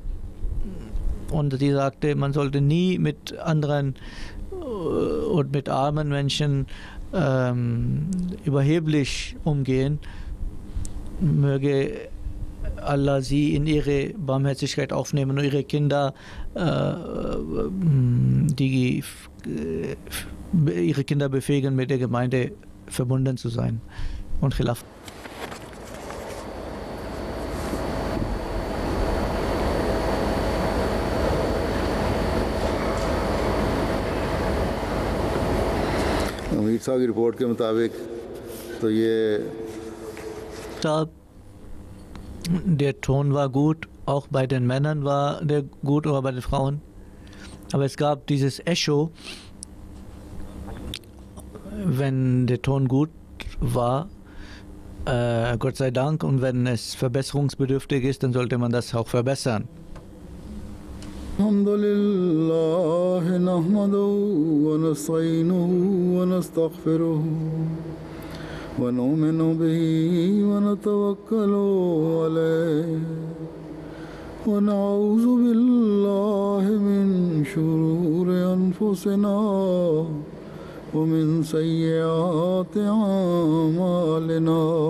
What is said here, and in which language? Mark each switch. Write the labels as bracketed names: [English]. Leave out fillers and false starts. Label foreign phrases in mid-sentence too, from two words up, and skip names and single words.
[German] Und sie sagte, man sollte nie mit anderen und mit armen Menschen überheblich umgehen. Möge Allah sie in ihre Barmherzigkeit aufnehmen und ihre Kinder, ihre Kinder befähigen, mit der Gemeinde verbunden zu sein und Khilaf. [Hindi] अमीर साहब की रिपोर्ट के मुताबिक तो ये [German] der Ton war gut, auch bei den Männern war der gut oder bei den Frauen. Aber es gab dieses Echo, wenn der Ton gut war, Gott sei Dank, und wenn es verbesserungsbedürftig ist, dann sollte man das auch verbessern. [Arabic] الحمد لله نحمده ونستعينه ونستغفره ونؤمن به ونتوكل عليه ونعوذ بالله من شرور أنفسنا ومن سيئات أعمالنا